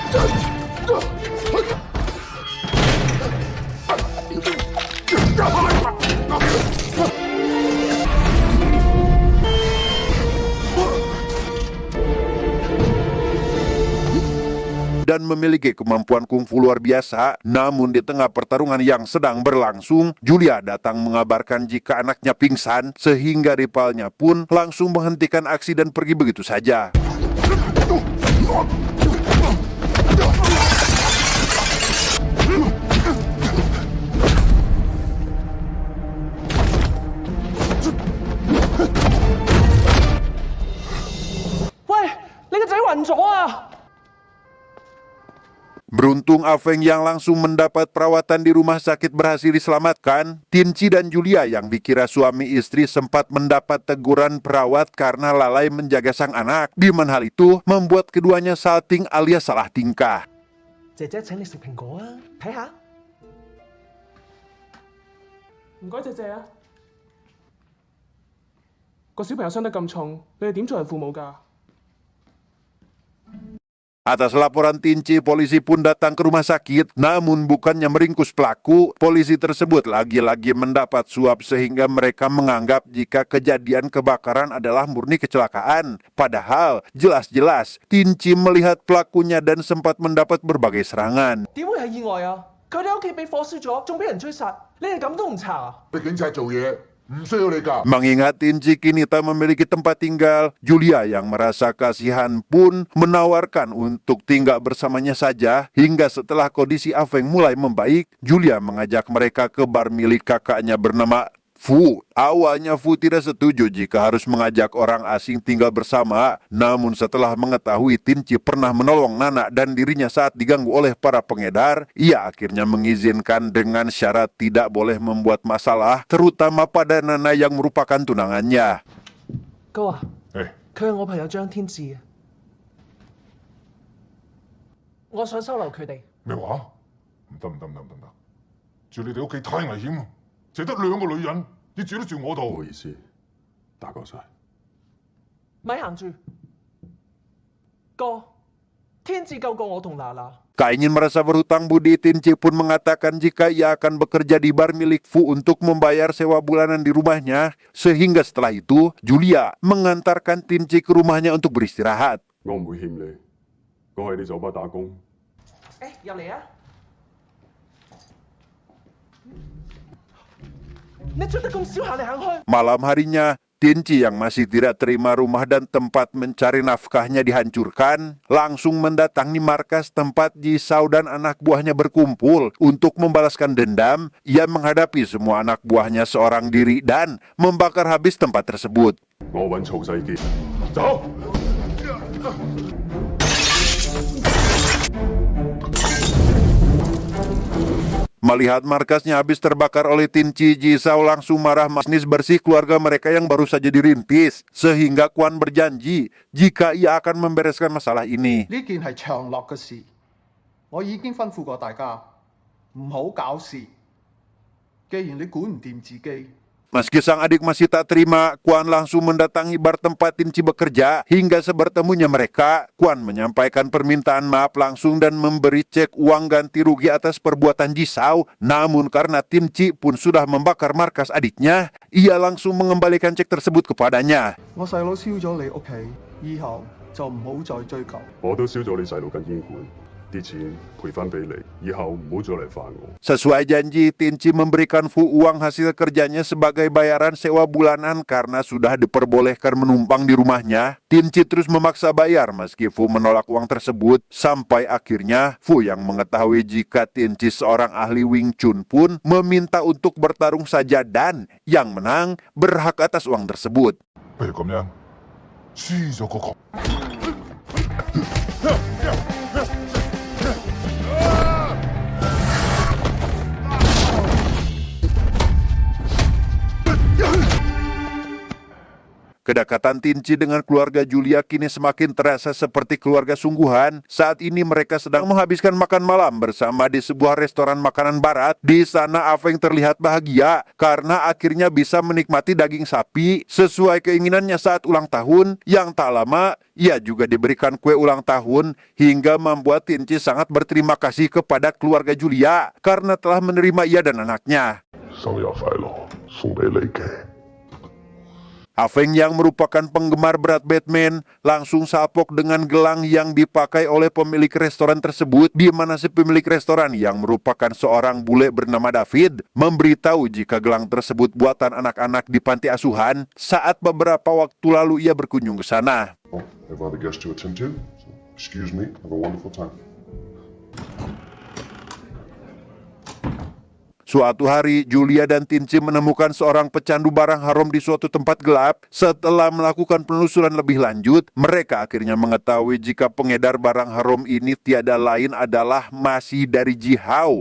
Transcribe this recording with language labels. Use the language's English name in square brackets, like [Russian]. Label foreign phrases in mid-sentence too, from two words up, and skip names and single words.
[Indonesian] Dan memiliki kemampuan kungfu luar biasa. Namun di tengah pertarungan yang sedang berlangsung, Julia datang mengabarkan jika anaknya pingsan, sehingga rivalnya pun langsung menghentikan aksi dan pergi begitu saja. [Cantonese] 喂，你個仔暈咗啊！ [Indonesian] Beruntung Afeng yang langsung mendapat perawatan di rumah sakit berhasil diselamatkan. Tinci dan Julia yang dikira suami istri sempat mendapat teguran perawat karena lalai menjaga sang anak. Di mana hal itu membuat keduanya salting alias salah tingkah. [Cantonese] 姐姐請你食蘋果啊，睇下。唔該，姐姐啊。個小朋友傷得咁重，你哋點做人父母㗎？ [Indonesian] Atas laporan Tinci, polisi pun datang ke rumah sakit. Namun bukannya meringkus pelaku, polisi tersebut lagi-lagi mendapat suap sehingga mereka menganggap jika kejadian kebakaran adalah murni kecelakaan. Padahal jelas-jelas Tinci melihat pelakunya dan sempat mendapat berbagai serangan. [Cantonese] 點會係意外啊？佢哋屋企俾火燒咗，仲俾人追殺，你哋咁都唔查啊？你警察做嘢唔需要你㗎。 [Indonesian] Mengingat Tinci kini tak memiliki tempat tinggal, Julia yang merasa kasihan pun menawarkan untuk tinggal bersamanya saja. Hingga setelah kondisi Afeng mulai membaik, Julia mengajak mereka ke bar milik kakaknya bernama Fu. Awalnya Fu tidak setuju jika harus mengajak orang asing tinggal bersama. Namun setelah mengetahui Tinci pernah menolong Nana dan dirinya saat diganggu oleh para pengedar, ia akhirnya mengizinkan dengan syarat tidak boleh membuat masalah, terutama pada Nana yang merupakan tunangannya. [Cantonese] 哥啊，誒，佢係我朋友張天志啊，我想收留佢哋。咩話？唔得唔得唔得唔得唔得！住你哋屋企太危險啊！淨得2個女人，要住都住我度。唔好意思，打攪晒。咪行住，哥，天志救過我同娜娜， [Indonesian] Kak ingin merasa berhutang budi, Tinci pun mengatakan jika ia akan bekerja di bar milik Fu untuk membayar sewa bulanan di rumahnya. Sehingga setelah itu, Julia mengantarkan Tinci ke rumahnya untuk beristirahat. [Cantonese] 我唔會欠你，我喺啲酒吧打工。入嚟啊！你着得咁少行嚟行去， [Indonesian] Malam harinya, Tinci yang masih tidak terima rumah dan tempat mencari nafkahnya dihancurkan, langsung mendatangi markas tempat Jisao dan anak buahnya berkumpul untuk membalaskan dendam. Ia menghadapi semua anak buahnya seorang diri dan membakar habis tempat tersebut. [Cantonese] 我揾曹世傑，走！ [Indonesian] Melihat markasnya habis terbakar oleh Tinci, Jisao langsung marah bisnis bersih keluarga mereka yang baru saja dirintis. Sehingga Quan berjanji jika ia akan membereskan masalah ini. [Cantonese] 呢件係長樂嘅事，我已經吩咐過大家唔好搞事。既然你管唔掂自己， [Indonesian] Meski sang adik masih tak terima, Quan langsung mendatangi bar tempat Tinci bekerja. Hingga sebertemunya mereka, Quan menyampaikan permintaan maaf langsung dan memberi cek uang ganti rugi atas perbuatan Jisao. Namun karena Tinci pun sudah membakar markas adiknya, ia langsung mengembalikan cek tersebut kepadanya. [Cantonese] 我細佬燒咗你屋企，以後就唔好再追究。我都燒咗你細路間煙館，啲錢賠翻俾你，以後唔好再嚟煩我。 [Indonesian] Sesuai janji, Tinci memberikan Fu uang hasil kerjanya sebagai bayaran sewa bulanan karena sudah diperbolehkan menumpang di rumahnya. Tinci terus memaksa bayar meski Fu menolak uang tersebut. Sampai akhirnya Fu yang mengetahui jika Tinci seorang ahli Wing Chun pun meminta untuk bertarung saja dan yang menang berhak atas uang tersebut. [Cantonese] 不如咁樣，輸咗嗰個。 [Indonesian] Kedekatan Tinci dengan keluarga Julia kini semakin terasa seperti keluarga sungguhan. Saat ini mereka sedang menghabiskan makan malam bersama di sebuah restoran makanan barat. Di sana Afeng terlihat bahagia karena akhirnya bisa menikmati daging sapi sesuai keinginannya saat ulang tahun. Yang tak lama, ia juga diberikan kue ulang tahun hingga membuat Tinci sangat berterima kasih kepada keluarga Julia karena telah menerima ia dan anaknya. [Cantonese] 生日快樂，送俾你嘅。 [Indonesian] Afeng yang merupakan penggemar berat Batman langsung salpok dengan gelang yang dipakai oleh pemilik restoran tersebut, di mana si pemilik restoran yang merupakan seorang bule bernama David memberitahu jika gelang tersebut buatan anak-anak di panti asuhan saat beberapa waktu lalu ia berkunjung ke sana. [English] I have other guests to attend to, so excuse me, have a wonderful time. [Indonesian] Suatu hari, Julia dan Tinci menemukan seorang pecandu barang haram di suatu tempat gelap. Setelah melakukan penelusuran lebih lanjut, mereka akhirnya mengetahui jika pengedar barang haram ini tiada lain adalah Masi dari Jihao.